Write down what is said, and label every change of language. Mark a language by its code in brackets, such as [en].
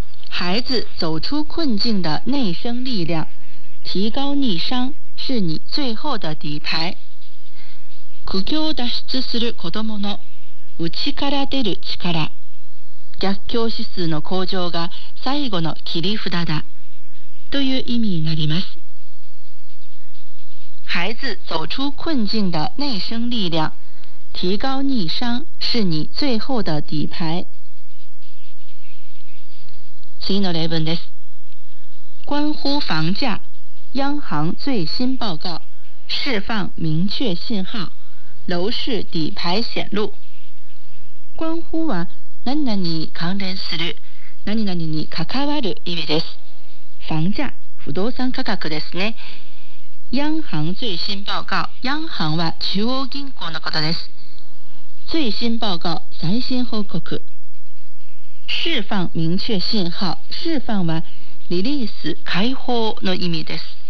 [zh] 孩子走出困境的内生力量提高逆商是你最後的底牌。 [ja] 苦境を脱出する子どもの内から出る力、逆境指数の向上が最後の切り札だという意味になります。 [zh] 孩子走出困境的内生力量提高逆商是你最后的底牌。 [ja] 次の例文です。 [zh] 关乎房价央行最新报告释放明确信号楼市底牌显露。 [ja] 关乎は何々に関連する、何々に関わる意味です。房价、不動産価格ですね。央行最新报告、央行は中央銀行のことです。最新报告、最新報告。释放明确信号、释放はリリース、解放の意味です。